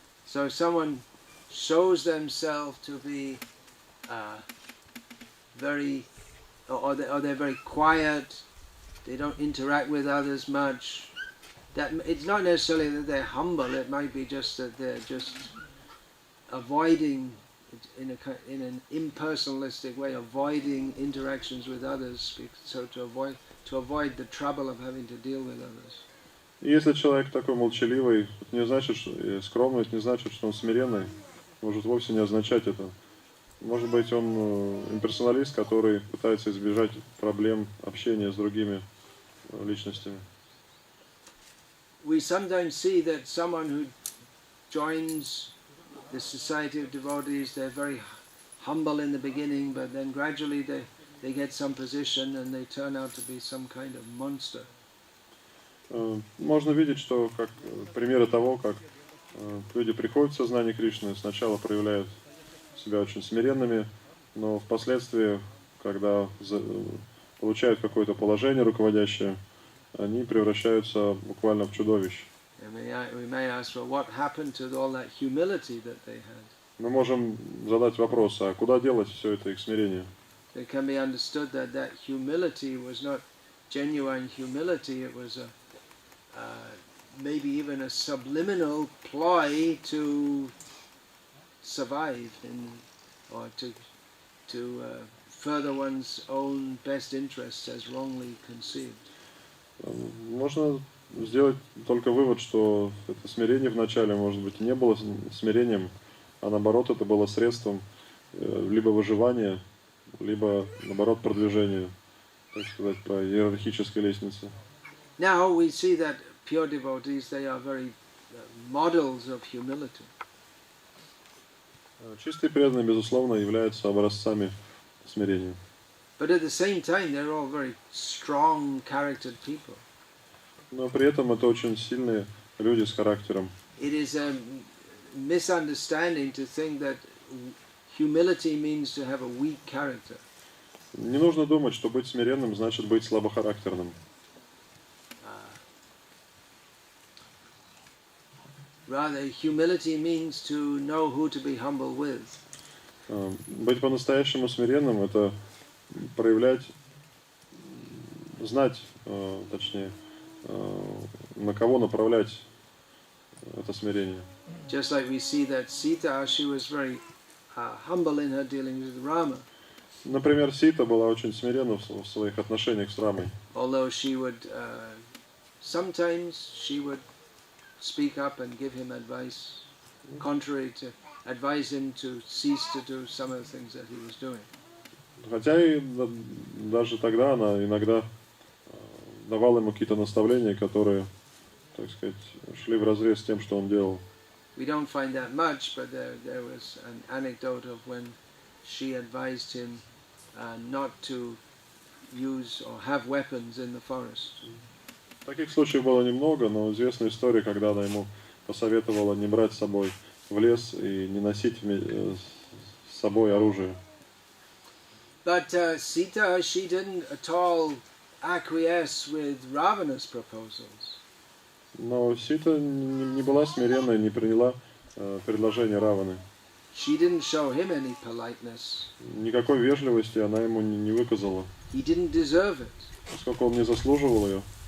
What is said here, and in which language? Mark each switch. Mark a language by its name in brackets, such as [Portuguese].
[English] So if someone shows themselves to be they're very quiet, they don't interact with others much. That it's not necessarily that they're humble. It might be just that they're just avoiding, in an impersonalistic way, avoiding interactions with others, so to avoid the trouble of having to deal with others. [Russian] И если человек такой молчаливый, это не значит, что скромный, это не значит, что он смиренный. Может вовсе не означать это. Может быть, он имперсоналист, который пытается избежать проблем общения с другими личностями. [English] We sometimes see that someone who joins the society of devotees, they're very humble in the beginning, but then gradually they get some position and they turn out to be some kind of monster. [Russian] Можно видеть, что как примеры того, как люди приходят в сознание Кришны, сначала проявляют себя очень смиренными, но впоследствии, когда получают какое-то положение руководящее, они превращаются буквально в чудовищ. Мы можем задать вопрос, а куда делать все это их смирение? [English] It can be understood that humility was not genuine humility, it was maybe even a subliminal ploy to survive or to further one's own best interests as wrongly conceived. [Russian] Можно сделать только вывод, что это смирение вначале, может быть, не было смирением, а наоборот, это было средством либо выживания, либо, наоборот, продвижения, так сказать, по иерархической лестнице. [English] Now we see that pure devotees, they are very models of humility. [Russian] Чистые преданные, безусловно, являются образцами смирения. [English] But at the same time, they're all very strong charactered people. [Russian] Но при этом это очень сильные люди с характером. [English] It is a misunderstanding to think that humility means to have a weak character. [Russian] Не нужно думать, что быть смиренным значит быть слабохарактерным. [English] Rather, humility means to know who to be humble with. [Russian] Быть по-настоящему смиренным — это проявлять, знать, точнее, на кого направлять это смирение. [English] Just like we see that Sita, she was very humble in her dealings with Rama. [Russian] Например, Сита была очень смиренна в своих отношениях с Рамой. [English] Although she would, sometimes she would speak up and give him advice, contrary to advise him to cease to do some of the things that he was doing. [Russian] Хотя и даже тогда она иногда давала ему какие-то наставления, которые, так сказать, шли вразрез с тем, что он делал. [English] We don't find that much, but there was an anecdote of when she advised him not to use or have weapons in the forest. [Russian] Таких случаев было немного, но известна история, когда она ему посоветовала не брать с собой в лес и не носить с собой оружие. [English] But Sita, she didn't at all acquiesce with Ravana's proposals. [Russian] Но Сита не была смиренной, не приняла предложение Раваны. [English] She didn't show him any politeness. [Russian] Никакой вежливости она ему не выказала, [English] He didn't deserve it. [Russian] поскольку он не заслуживал ее.